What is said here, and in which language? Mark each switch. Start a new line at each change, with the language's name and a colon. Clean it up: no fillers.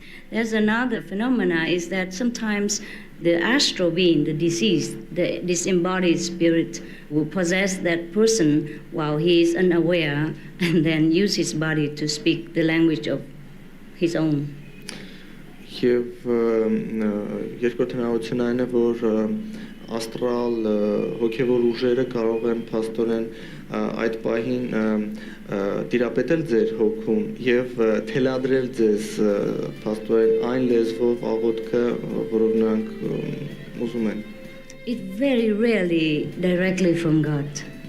English: There's another phenomena is that sometimes the astral being, the deceased, the disembodied spirit will possess that person while he is unaware and then use his body to speak the language of his own.
Armenian: Եվ երկրորդ հնարավորությունը այն է, որ աստրալ հոգևոր ուժերը կարող են փաստորեն այդ պահին տիրապետել ձեր հոգուն եւ թելադրել ձեզ փաստորեն այն լեզվով աղոթքը, որով նրանք ուզում են։
English: It very rarely directly from God.